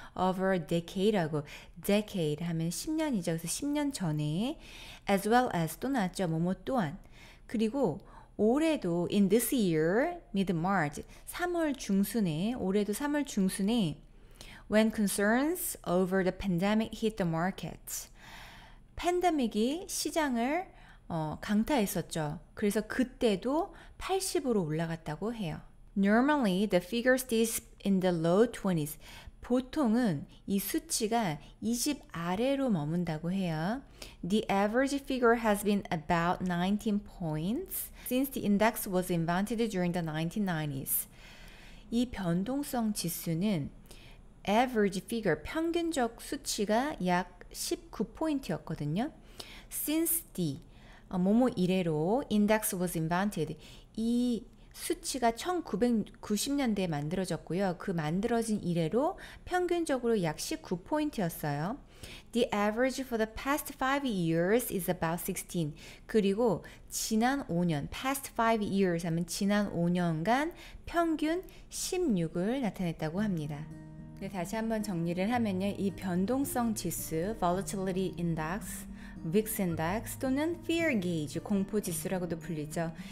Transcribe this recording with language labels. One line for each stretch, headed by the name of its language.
English: Over a decade
Korean: 라고, decade 하면 10년이죠. 그래서 10년 전에
English: as well as
Korean: 또 나왔죠. 뭐뭐 또한. 그리고 올해도
English: in this year, mid-March,
Korean: 3월 중순에, 올해도 3월 중순에
English: when concerns over the pandemic hit the market.
Korean: 팬데믹이 시장을 강타했었죠. 그래서 그때도 80으로 올라갔다고 해요.
English: Normally, the figure stays in the low 20s.
Korean: 보통은 이 수치가 20 아래로 머문다고 해요.
English: The average figure has been about 19 points since the index was invented during the 1990s.
Korean: 이 변동성 지수는
English: average figure,
Korean: 평균적 수치가 약 19포인트였거든요.
English: Since the
Korean: 뭐뭐 이래로
English: index was invented.
Korean: 이 수치가 1990년대에 만들어졌고요. 그 만들어진 이래로 평균적으로 약 19포인트였어요.
English: The average for the past 5 years is about 16.
Korean: 그리고 지난 5년,
English: past 5 years
Korean: 하면 지난 5년간 평균 16을 나타냈다고 합니다. 네, 다시 한번 정리를 하면요. 이 변동성 지수,
English: volatility index,
Korean: VIX index 또는
English: fear gauge,
Korean: 공포 지수라고도 불리죠.